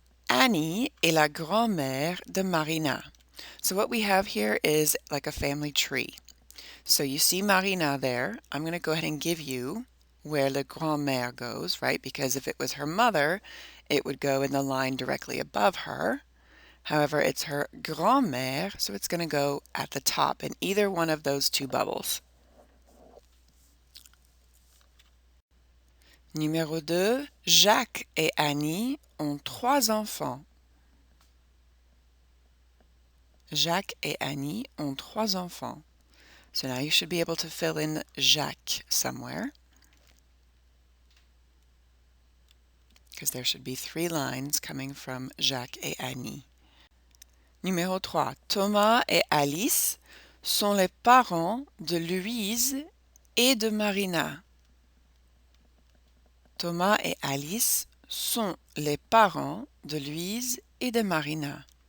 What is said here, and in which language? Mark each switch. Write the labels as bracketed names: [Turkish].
[French] Annie est la grand-mère de Marina. [English] So what we have here is like a family tree. So you see Marina there. I'm going to go ahead and give you where le grand-mère goes, right? Because if it was her mother, it would go in the line directly above her. However, it's her grand-mère, so it's going to go at the top in either one of those two bubbles. [French] Numéro 2, Jacques et Annie ont 3 enfants. Jacques et Annie ont 3 enfants. [English] So now you should be able to fill in Jacques somewhere, because there should be 3 lines coming from Jacques [French] et Annie. Numéro 3. Thomas et Alice sont les parents de Louise et de Marina. Thomas et Alice sont les parents de Louise et de Marina.